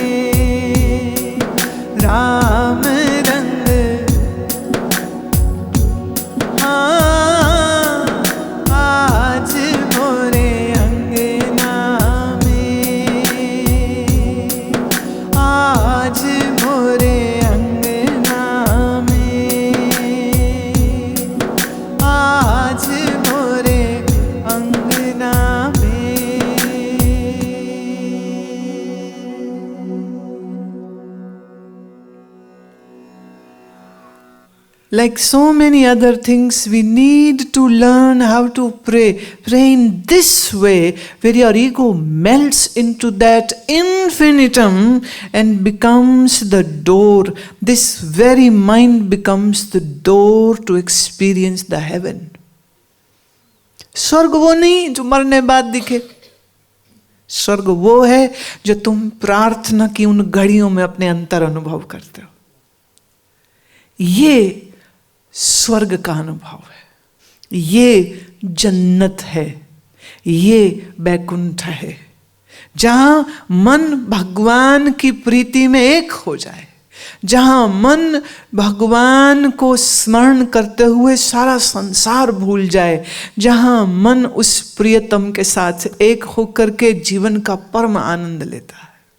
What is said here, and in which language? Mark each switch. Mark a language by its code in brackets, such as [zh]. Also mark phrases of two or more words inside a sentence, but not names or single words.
[hi] राम रंग आज मोरे अंगना में, आज मोरे अंगना में, आज मोरे अंगना में। [en] Like so many other things, we need to learn how to pray. Pray in this way, where your ego melts into that infinitum and becomes the door. This very mind becomes the door to experience the heaven. [hi] स्वर्ग वो नहीं जो मरने बाद दिखे, स्वर्ग वो है जो तुम प्रार्थना की उन घड़ियों में अपने अंतर अनुभव करते हो। ये स्वर्ग का अनुभव है, ये जन्नत है, ये बैकुंठ है, जहां मन भगवान की प्रीति में एक हो जाए, जहां मन भगवान को स्मरण करते हुए सारा संसार भूल जाए, जहां मन उस प्रियतम के साथ एक होकर के जीवन का परम आनंद लेता है।